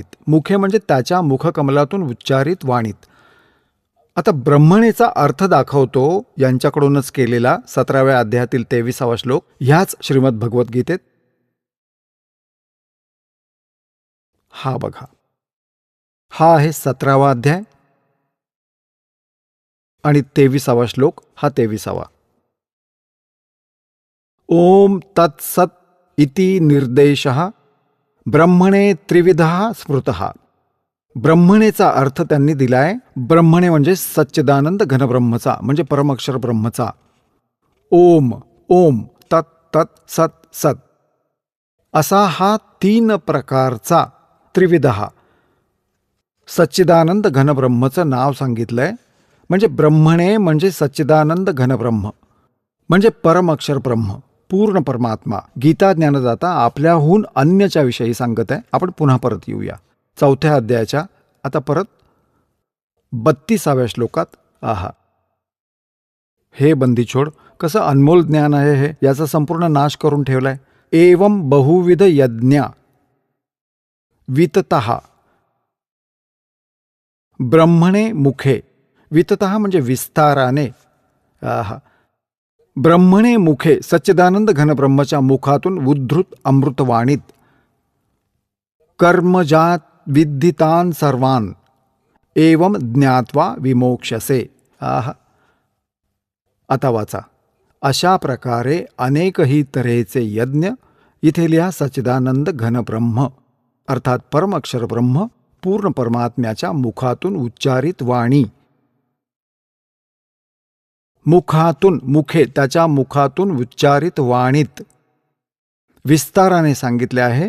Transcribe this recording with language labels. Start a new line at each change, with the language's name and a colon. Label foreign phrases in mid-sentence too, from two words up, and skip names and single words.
Marathi: मुखे म्हणजे त्याच्या मुखकमलातून उच्चारित वाणीत. आता ब्रह्मणेचा अर्थ दाखवतो यांच्याकडूनच केलेला 17व्या अध्यायातील 23वा श्लोक ह्याच श्रीमद भगवद्गीतेत. हा बघा, हा आहे 17वा अध्याय आणि 23वा श्लोक हा 23वा.
Sanskrit: ओम तत्सत इति निर्देशः ब्रह्मणे त्रिविधः स्मृतः.
Marathi: ब्रह्मणेचा अर्थ त्यांनी दिलाय. ब्रह्मणे म्हणजे सच्चिदानंद घनब्रह्मचा म्हणजे परमअक्षर ब्रह्मचा. ओम, ओम, तत्, तत्, सत, सत असा हा 3 प्रकारचा त्रिविधः सच्चिदानंद घनब्रह्मचं नाव सांगितलंय. म्हणजे ब्रह्मणे म्हणजे सच्चिदानंद घनब्रह्म म्हणजे परमअक्षर ब्रह्म, पूर्ण परमात्मा. गीता ज्ञानदाता आपल्याहून अन्यच्या विषयी सांगत आहे. आपण पुन्हा परत येऊया 4थ्या अध्यायाच्या आता परत 32व्या श्लोकात. आहा, हे बंदीछोड, कसं अनमोल ज्ञान आहे हे, याचा संपूर्ण नाश करून ठेवलाय.
Sanskrit: एवं बहुविध यज्ञ विततः ब्रह्मणे मुखे.
Marathi: विततः म्हणजे विस्ताराने. आहा.
Sanskrit: ब्रह्मणे मुखे
Marathi: सच्चिदानंद घनब्रह्मच्या मुखातून उद्धृत अमृतवाणीत
Sanskrit: कर्मजात विद्धितान सर्वान एवं ज्ञात्वा विमोक्षसे.
Marathi: आहा. आता वाचा. अशा प्रकारे अनेकही तऱ्हेचे यज्ञ. इथे लिहा सच्चिदानंद घनब्रह्म अर्थात परमअक्षर ब्रह्म पूर्ण परमात्म्याच्या मुखातून उच्चारित वाणी. मुखातून, मुखे त्याच्या मुखातून उच्चारित वाणीत विस्ताराने सांगितले आहे.